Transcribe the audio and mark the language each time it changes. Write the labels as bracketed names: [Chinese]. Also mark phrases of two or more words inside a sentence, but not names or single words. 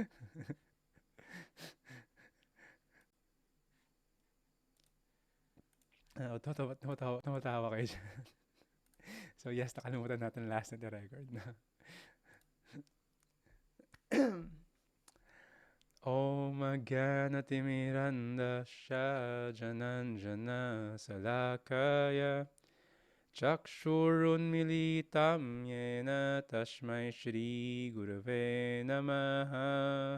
[Filipino] Tumatawa kayo dyan. [English] So yes, [Filipino] nakalimutan natin last na record na. [Sanskrit] ॐ ज्ञानतिमिरान्धस्य ज्ञानाञ्जन शलाकया चक्षुरुन्मीलितं येन तस्मै श्री गुरवे नमः.